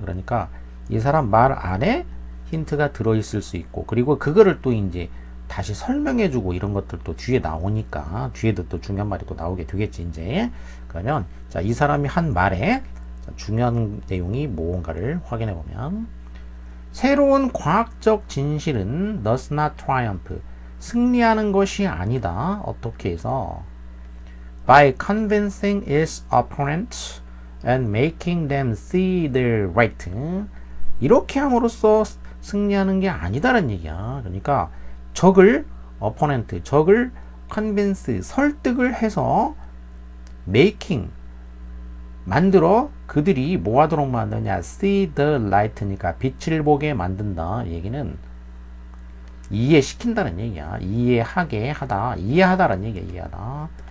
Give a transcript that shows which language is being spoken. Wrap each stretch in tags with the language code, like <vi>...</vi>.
<ko>그러니까 이 사람 말 안에 힌트가 들어있을 수 있고, 그리고 그거를 또 이제 다시 설명해주고 이런 것들도 뒤에 나오니까 뒤에도 또 중요한 말이 또 나오게 되겠지 이제. 그러면 자, 이 사람이 한 말에 중요한 내용이 뭔가를 확인해 보면, 새로운 과학적 진실은</ko> <en>does not triumph,</en> <ko>승리하는 것이 아니다. 어떻게 해서</ko> <en>by convincing its opponents and making them see their right,</en> <ko>이렇게 함으로써 승리하는 게 아니다라는 얘기야. 그러니까 적을 opponent, 적을 convince, 설득을 해서 making, 만들어 그들이 뭐 하도록 만드냐,</ko> <en>see the light</en> <ko>니까 빛을 보게 만든다. 이 얘기는 이해시킨다는 얘기야. 이해하게 하다, 이해하다라는 얘기야. 이해하다.</ko>